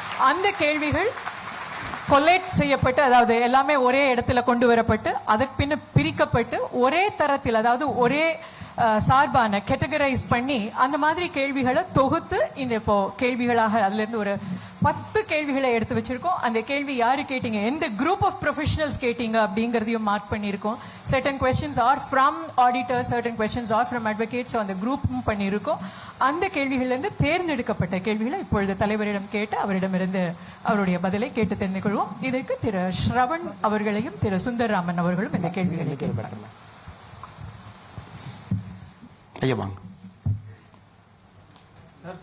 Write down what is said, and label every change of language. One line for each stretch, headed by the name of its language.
Tamil: அந்த கேள்விகள் கொலேட் செய்யப்பட்டு, அதாவது எல்லாமே ஒரே இடத்துல கொண்டு வரப்பட்டு, அதற்கு பின்ன பிரிக்கப்பட்டு ஒரே தரத்தில், அதாவது ஒரே சார்பான கேட்டகரைஸ் பண்ணி அந்த மாதிரி கேள்விகளை தொகுத்து இந்த இப்போ கேள்விகளாக அதுல இருந்து ஒரு 10 கேள்விகளை எடுத்து வச்சிருக்கோம். அந்த கேள்வி யாரு கேட்டீங்க, எந்த
English: group of professionals
Tamil: கேட்டீங்க அப்படிங்கறதையும் மார்க் பண்ணிருக்கோம்.
English: certain questions are from auditors, certain questions are from advocates.
Tamil: அந்த குரூப்பும் பண்ணிருக்கோம். அந்த கேள்விகள்ல இருந்து தேர்ந்தெடுக்கப்பட்ட கேள்விகளை இப்பொழுது தலைவரிடம் கேட்டு அவரிடமிருந்து அவருடைய பதிலை கேட்டு தெரிந்து கொள்வோம். இதற்கு திரு ஸ்ரவன் அவர்களையும் திரு சுந்தரராமன் அவர்களும் இந்த கேள்விகளை கேட்பார்கள். ஐயா வாங்க சார்.